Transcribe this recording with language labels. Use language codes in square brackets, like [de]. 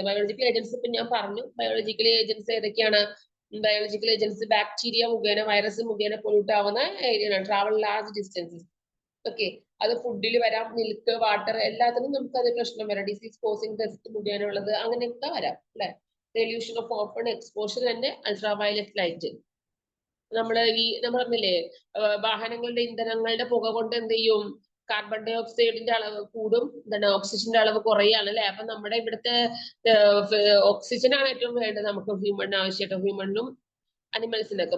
[ml] Biological agents ഇപ്പൊ ഞാൻ പറഞ്ഞു. ബയോളജിക്കൽ ഏജൻസ് ഏതൊക്കെയാണ്? ബയോളജിക്കൽ ഏജൻസ് ബാക്ടീരിയ മുഖേന, വൈറസ് മുഖേന പൊല്യൂട്ട് ആവുന്ന ഏരിയയാണ്. [en] Travel large distances. [ml] ഓക്കെ, അത് ഫുഡിൽ വരാം, മിൽക്ക്, വാട്ടർ, എല്ലാത്തിനും നമുക്ക് അത് പ്രശ്നം വരാം. [en] disease causing dust [ml] മുഖേന ഉള്ളത്, അങ്ങനെയൊക്കെ വരാം അല്ലെ. [en] Pollution of open exposure and ultraviolet light. [ml] നമ്മൾ പറഞ്ഞില്ലേ വാഹനങ്ങളുടെ ഇന്ധനങ്ങളുടെ പുക കൊണ്ട് എന്ത് ചെയ്യും? കാർബൺ ഡൈ ഓക്സൈഡിന്റെ അളവ് കൂടും, എന്താണ് ഓക്സിജന്റെ അളവ് കുറയാണ് അല്ലെ. അപ്പൊ നമ്മുടെ ഇവിടുത്തെ ഓക്സിജൻ ആണ് ഏറ്റവും വേണ്ടത് നമുക്ക്, ഹ്യൂമണിന് ആവശ്യമായിട്ട്, ഹ്യൂമണിനും അനിമൽസിനൊക്കെ.